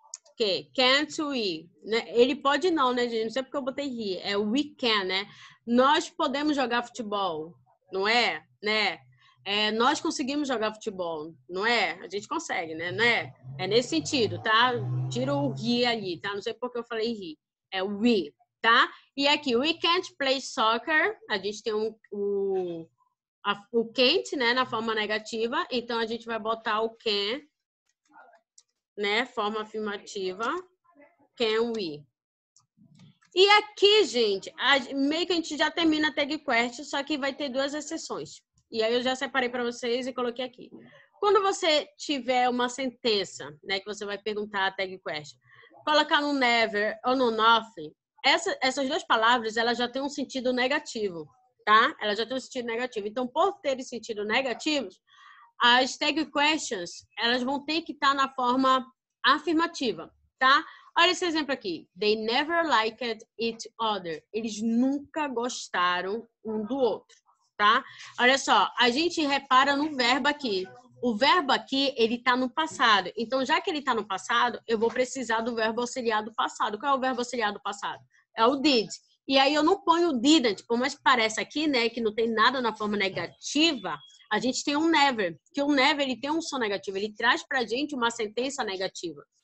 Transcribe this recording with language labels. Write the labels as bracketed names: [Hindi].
[Portuguese] Ok, [English] can't we? [Portuguese] Né? Ele pode não, né, gente? Não sei porque eu botei he. É [English] we can, [Portuguese] né? Nós podemos jogar futebol, não é? Né? Nós conseguimos jogar futebol, não é? A gente consegue, né? Não é? É nesse sentido, tá? Tira o he ali, tá? Não sei porque eu falei he. É we, tá? E aqui, [English] we can't play soccer. [Portuguese] A gente tem o can't, né? Na forma negativa. Então, a gente vai botar o can, né? Forma afirmativa. [English] Can we? [Portuguese] E aqui, gente, meio que a gente já termina a tag question, só que vai ter duas exceções. E aí eu já separei para vocês e coloquei aqui. Quando você tiver uma sentença, né, que você vai perguntar a tag question, colocar no never ou no nothing, essas duas palavras, elas já têm um sentido negativo, tá? Elas já têm um sentido negativo. Então, por terem sentido negativos, as tag questions, elas vão ter que estar na forma afirmativa, tá? Olha esse exemplo aqui. [English] They never liked each other. [Portuguese] Eles nunca gostaram um do outro, tá? Olha só, a gente repara no verbo aqui. O verbo aqui, ele tá no passado. Então, já que ele tá no passado, eu vou precisar do verbo auxiliar do passado. Qual é o verbo auxiliar do passado? É o did. E aí eu não ponho o didn't, por mais que pareça aqui, né, que não tem nada na forma negativa, a gente tem um never, que o never ele tem um som negativo, ele traz pra gente uma sentença negativa.